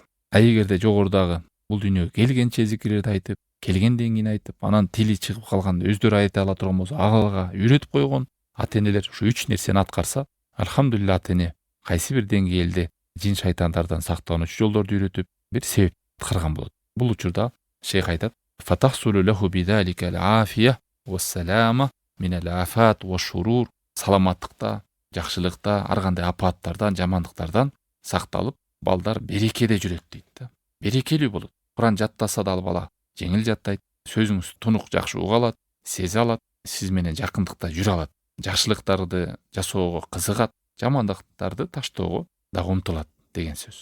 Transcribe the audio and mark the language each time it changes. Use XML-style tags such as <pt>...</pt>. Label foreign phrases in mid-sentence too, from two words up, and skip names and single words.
<ky>Эгерде жогорудагы бул дүйнөгө келгенче зикирлерди айтып, келгенден кийин айтып, анан тили чыгып калганда өздөрү айта ала турган болсо, ага үйрөтүп койгон ата-энелер ушу 3 нерсени аткарса, алхамдулилла ата-эне кайсы бир деңгээлде жин шайтандардан сактануучу жолдорду үйрөтүп, бир себеп аткарган болот. Бул учурда шейх айтат:</ky> <ar>"فتحصل له بذلك العافية والسلامة من الآفات والشرور".</ar> <ky>Саламаттыкта, жакшылыкта, ар кандай апаттардан, жамандыктардан сакталып, балдар берекеде жүрөт дейт да. Берекелүү болот. Куран жаттаса да ал бала жеңил жаттайт, сөзүңүз тунук жакшы уга алат, сезе алат, сиз менен жакындыкта жүрө алат. Жакшылыктарды жасоого кызыгат, жамандыктарды таштоого дагы умтулат деген сөз.</ky>